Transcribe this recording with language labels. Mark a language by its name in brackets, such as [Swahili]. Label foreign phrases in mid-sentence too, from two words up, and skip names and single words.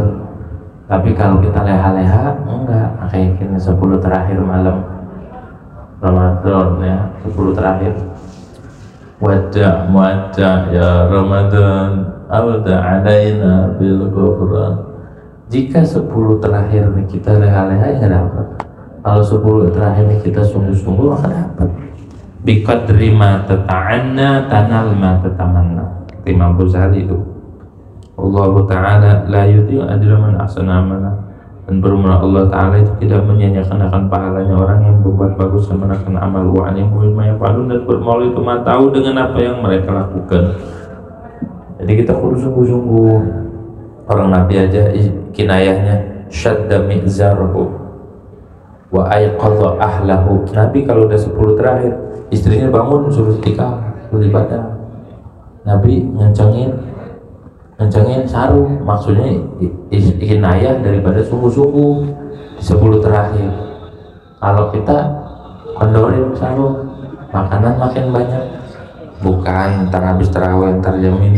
[Indonesian] Tapi kalau kita leha-leha, enggak. Kayak gini 10 terakhir malam Ramadan, ya, 10 terakhir. [Arabic] وجه يا رمضان عودا علينا بالغفران. [Indonesian] Jika 10 terakhir nih kita leha-leha, ya dapat. Kalau 10 terakhir nih kita sungguh-sungguh, maka dapat. [Arabic] بقدر ما تتعنى تنال ما تتمنى. [Indonesian] Imam Ghazali itu. [Arabic] الله تعالى لا يضيع أجر من أحسن عملا, [Indonesian] dan bermula Allah Ta'ala itu tidak menyia-nyiakan akan pahalanya orang yang berbuat bagus dan menakan amal, [Arabic] وعليم بما يفعلون, [Indonesian] dan bermula itu tahu dengan apa yang mereka lakukan. Jadi kita kudu sungguh-sungguh. Orang Nabi aja kinayahnya [Arabic] شد مئزره وأيقظ أهله. [Indonesian] Nabi kalau udah 10 terakhir, istrinya bangun suruh itikaf, suruh ibadah. Nabi ngencengin sarung, maksudnya kinayah daripada sungguh-sungguh di 10 terakhir. Kalau kita kondorin sarung, makanan makin banyak, bukan ntar habis tarawih ntar jam ini.